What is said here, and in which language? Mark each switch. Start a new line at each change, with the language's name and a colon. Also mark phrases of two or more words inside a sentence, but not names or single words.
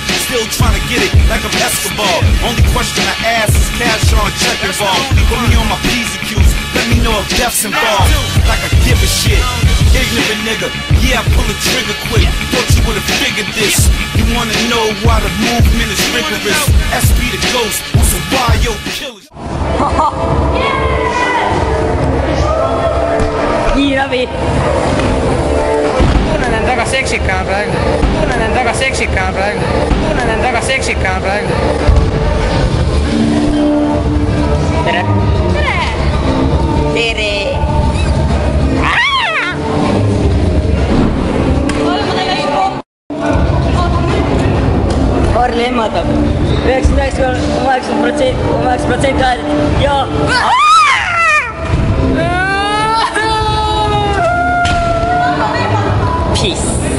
English: Still trying to get it like I'm Escobar. Only question I ask is cash on check involved. Put me on my P's and Q's. Let me know if death's involved. Like I give a shit. Ignorant nigga, yeah, I pull the trigger quick. Thought you would've figured this. You wanna know why the movement is rigorous? SP the ghost, who's a wild killer.
Estonian: Kiirabi. Tunnen end väga seksikana praegu. Tunnen end väga seksikana praegu. Tunnen end väga seksikana praegu. Tere. Tere! Tere! Harli ehmatab. 99,9% hääl ja...
English: Peace.